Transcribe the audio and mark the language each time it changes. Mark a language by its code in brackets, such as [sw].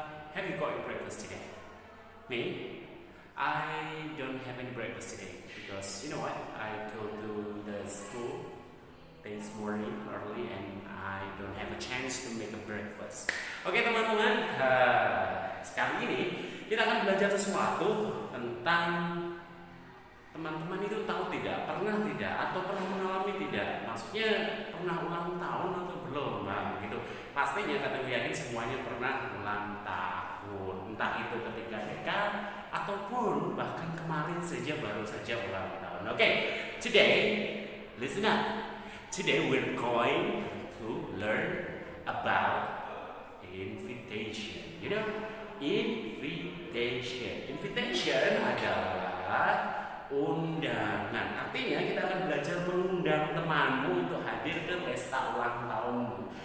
[en] Have you got your breakfast today? Me? I don't have any breakfast today because you know what? I go to the school this morning early and I don't have a chance to make a breakfast. [id] Oke teman-teman, sekarang ini kita akan belajar sesuatu tentang teman-teman itu tahu tidak, pernah tidak, atau pernah mengalami tidak. Maksudnya pernah ulang tahun atau belum, nah gitu. Pastinya kata yakin semuanya pernah ulang tahun, entah itu ketika TK ataupun bahkan kemarin saja baru saja ulang tahun. [en] Oke, today listen up. Today we're going to learn about invitation. You know, invitation. [id] Invitation adalah undangan. Artinya kita akan belajar mengundang temanmu untuk hadir ke pesta ulang tahunmu.